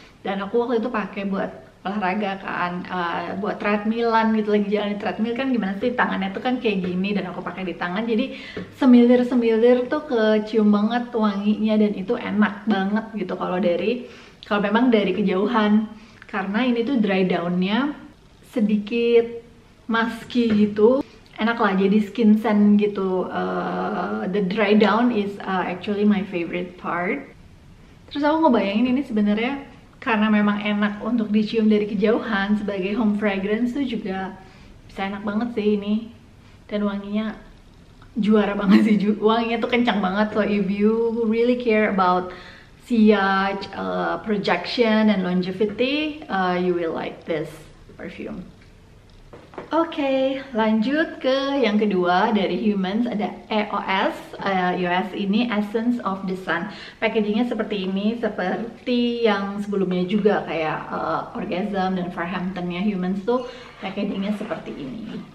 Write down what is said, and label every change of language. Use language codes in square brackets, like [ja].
[id] Dan aku waktu itu pakai buat olahraga kan, buat treadmillan gitu, lagi jalan di treadmill kan gimana sih tangannya tuh kan kayak gini, dan aku pakai di tangan jadi semilir-semilir tuh kecium banget wanginya, dan itu enak banget gitu kalau memang dari kejauhan, karena ini tuh dry down-nya sedikit musky gitu, enak lah jadi skin scent gitu. [en] The dry down is actually my favorite part. [id] Terus aku ngebayangin ini sebenarnya karena memang enak untuk dicium dari kejauhan sebagai home fragrance tuh juga bisa enak banget sih ini. Dan wanginya juara banget sih, wanginya tuh kencang banget. [en] So if you really care about sillage, projection, and longevity, you will like this perfume. [id] Oke, lanjut ke yang kedua dari Humans, ada EOS. EOS ini Essence of the Sun. Packagingnya seperti ini, seperti yang sebelumnya juga kayak Orgasm dan Farhampton-nya Humans tuh packagingnya seperti ini.